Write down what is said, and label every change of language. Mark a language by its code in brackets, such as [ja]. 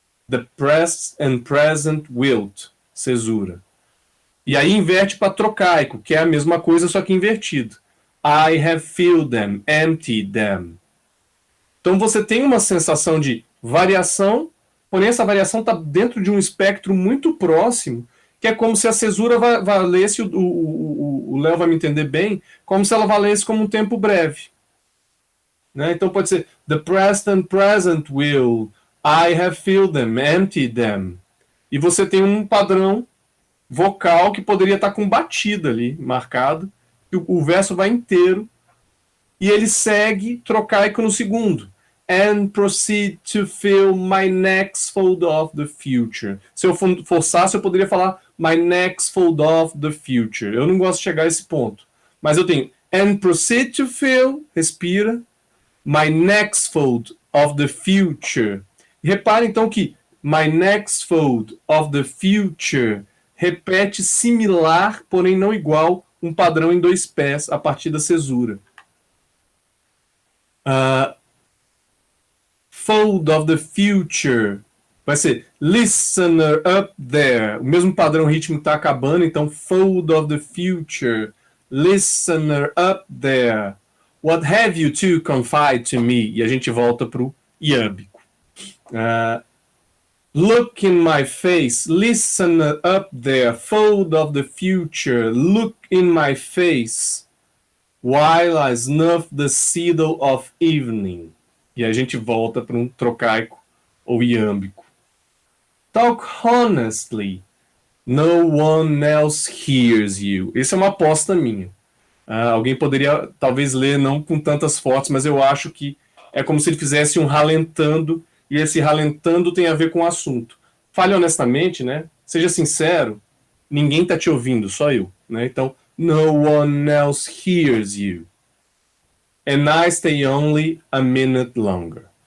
[en] The past and present wilt, cesura. [pt] E aí inverte para trocaico, que é a mesma coisa, só que invertido. [en] I have filled them, emptied them. [pt] Então você tem uma sensação de variação, porém essa variação está dentro de um espectro muito próximo, que é como se a cesura valesse, o Léo vai me entender bem, como se ela valesse como um tempo breve. Né? Então pode ser [en] the past and present will, I have filled them, emptied them. [pt] E você tem um padrão vocal que poderia estar com batida ali, marcado, e o verso vai inteiro, e ele segue trocaico no segundo. [en] And proceed to fill my next fold of the future. [pt] Se eu forçasse, eu poderia falar [en] my next fold of the future. [pt] Eu não gosto de chegar a esse ponto. Mas eu tenho [en] and proceed to fill, [pt] respira, [en] my next fold of the future. [pt] E repare então que [en] my next fold of the future [pt] repete similar, porém não igual, um padrão em 2 pés a partir da cesura. [en] Fold of the future [pt] vai ser [en] listener up there. [pt] O mesmo padrão rítmico está acabando, então [en] fold of the future, listener up there. What have you to confide to me? [pt] E a gente volta para o iâmbico. [en] Look in my face, listener up there, fold of the future, look in my face, while I snuff the cedar of evening. [pt] E a gente volta para um trocaico ou iâmbico. [en] Talk honestly, no one else hears you. [pt] Essa é uma aposta minha. Alguém poderia talvez ler não com tantas fotos, mas eu acho que é como se ele fizesse um ralentando, e esse ralentando tem a ver com o assunto. Fale honestamente, né? Seja sincero, ninguém está te ouvindo, só eu. Né? Então, [en] no one else hears you. And I stay only a minute longer.